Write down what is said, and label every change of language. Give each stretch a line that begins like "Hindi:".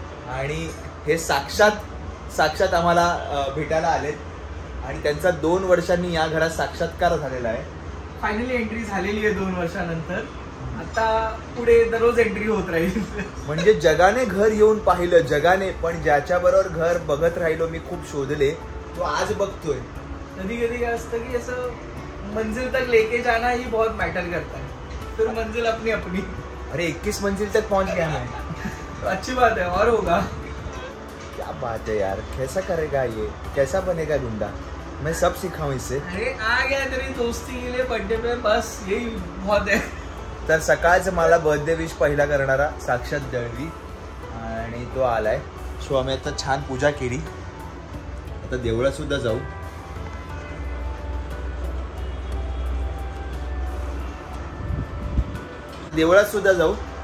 Marathi: आणि हे साक्षात आम्हाला भेटायला आलेत, आणि त्यांचा 2 वर्षांनी या घरात साक्षात्कार झालेला आहे. फायनली एंट्री झालेली आहे 2 वर्षानंतर. आता पुढे दररोज एंट्री होत राहील. म्हणजे जगाने घर येऊन पाहिलं, जगाने, पण ज्याच्याबरोबर घर बघत राहिलो मी, खूप शोधले, तो आज बघतोय. कधी कधी काय असतं की असं
Hindi: मंजिल तक लेके जाना ही बहुत मैटर करता है, फिर मंजिल अपनी अपनी. अरे 21 मंजिल तक पहुंच गया मैं. अच्छी बात है, और होगा. क्या बात है यार, कैसा करेगा ये, कैसा बनेगा गुंडा, मैं सब सिखाऊं इससे. अरे आ गया तेरी दोस्ती के लिए बर्थडे पे, बस यही बहुत है.
Marathi: तर सकाळचं मला बर्थडे विश पहिला करणारा साक्षात दळवी, आणि तो आलाय. सो आम्ही आता छान पूजा केली, आता देवळात सुद्धा जाऊ.